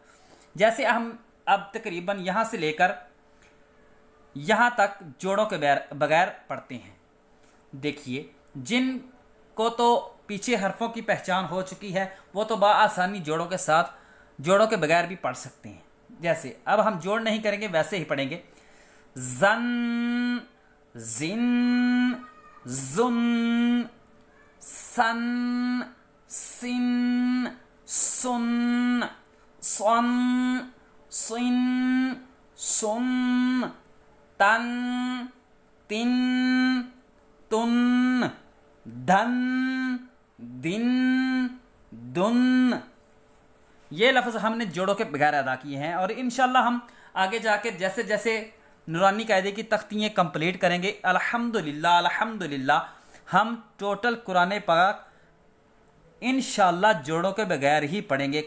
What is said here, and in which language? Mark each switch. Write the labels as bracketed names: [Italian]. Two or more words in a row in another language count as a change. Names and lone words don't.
[Urdu] جیسے ہم اب تقریباً یہاں سے لے کر یہاں تک جوڑوں کے بغیر پڑھتے ہیں۔ دیکھیے، جن کو تو پیچھے حرفوں کی پہچان ہو چکی ہے وہ تو بآسانی جوڑوں کے ساتھ جوڑوں کے بغیر بھی پڑھ سکتے ہیں۔ جیسے اب ہم جوڑ نہیں کریں گے، ویسے ہی پڑھیں گے، زن، زن، زن، سن، سن، سن، صن، صن، سن، تن، تن، تن، دھن، دن، دن۔ یہ لفظ ہم نے جوڑوں کے بغیر ادا کیے ہیں، اور انشاءاللہ ہم آگے جا کے جیسے جیسے نورانی قاعدے کی تختیاں کمپلیٹ کریں گے، [Arabic] الحمدللہ الحمدللہ [Urdu] ہم ٹوٹل قرآن پاک انشاءاللہ جوڑوں کے بغیر ہی پڑھیں گے۔